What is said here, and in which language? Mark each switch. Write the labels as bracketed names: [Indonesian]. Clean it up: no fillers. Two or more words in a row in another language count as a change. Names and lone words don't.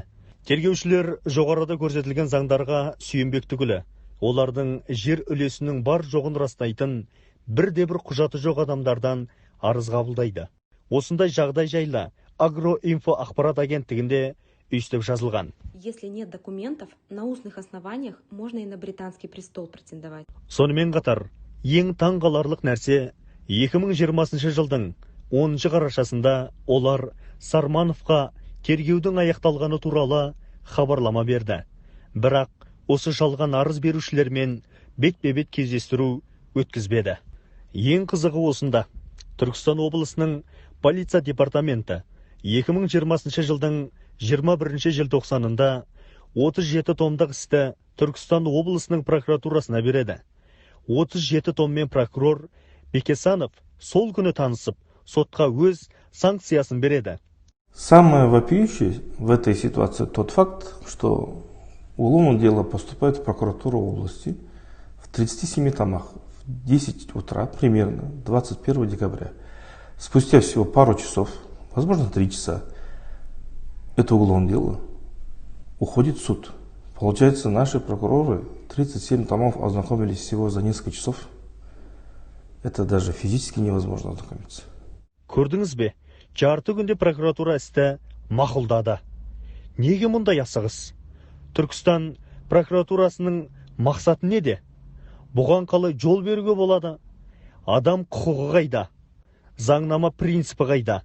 [Kazakh] Тергеушілер жоғарыда көрсетілген заңдарға сүйенбек түгілі, олардың жер үлесінің бар жоғын растайтын бірде-бір құжаты жоқ адамдардан арыз қабылдайды. Осындай жағдай жайлы Агроинфо ақпарат агенттігінде өйстіп жазылған. [Russian] Если нет документов, на устных основаниях можно и на британский престол претендовать. [Kazakh] Сонымен қатар, ең таңғаларлық нәрсе 2020 жылдың 10 қарашасында олар Сармановқа тергеудің аяқталғаны туралы хабарлама берді. Бірақ осы жалған арыз берушілермен бетпе-бет кездестіру өткізбеді. Ең қызығы осында. Түркістан облысының полиция департаменті 2020 жылдың 21 желтоқсанында 37 томдық істі Түркістан облысының прокуратурасына береді. 37 томмен прокурор Бекесанов сол күні танысып, сотқа өз санкциясын береді. [Russian] Самое вопиющее в этой ситуации тот факт, что уголовное дело поступает в прокуратуру области в 37 томах в 10 утра примерно 21 декабря. Спустя всего пару часов, возможно 3 часа, это уголовное дело уходит в суд. Получается, наши прокуроры 37 томов ознакомились всего за несколько часов. Это даже физически невозможно ознакомиться. [Kazakh] Көрдіңіз бе? Жарты күнде прокуратура істі мақұлдады. Неге мұндай асығыс? Түркістан прокуратурасының мақсаты неде? Бұған қалай жол беруге болады? Адам құқығы қайда? Заңнама принципі қайда?